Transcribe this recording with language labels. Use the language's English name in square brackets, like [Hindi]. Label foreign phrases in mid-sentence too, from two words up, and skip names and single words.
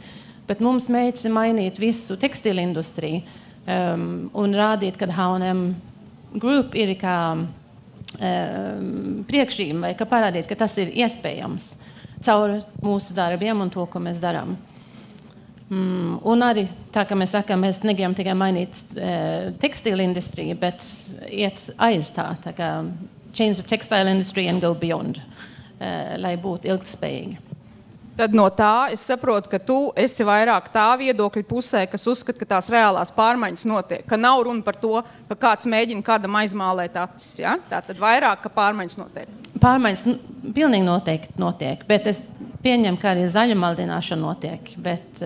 [Latvian] Bet mums mērķis ir mainīt visu tekstilu industriju un rādīt, ka H&M Group ir kā priekšrīme vai ka parādīt, ka tas ir iespējams caur mūsu darbiem un to, ko mēs darām. Un arī tā, ka mēs sakām, mēs negribam tikai mainīt tekstilu industriju, bet iet aiz tā kā [English] change the textile industry and go beyond, [Latvian] lai būtu ilgtspējīgi. Tad no tā es saprotu, ka tu esi vairāk tā viedokļa pusē, kas uzskata, ka tās reālās pārmaiņas notiek, ka nav runa par to, ka kāds mēģina kādam aizmālēt acis, ja? Tātad vairāk, ka pārmaiņas notiek. Pārmaiņas pilnīgi noteikti notiek, bet es pieņemu, ka arī zaļumaldināšana notiek, bet...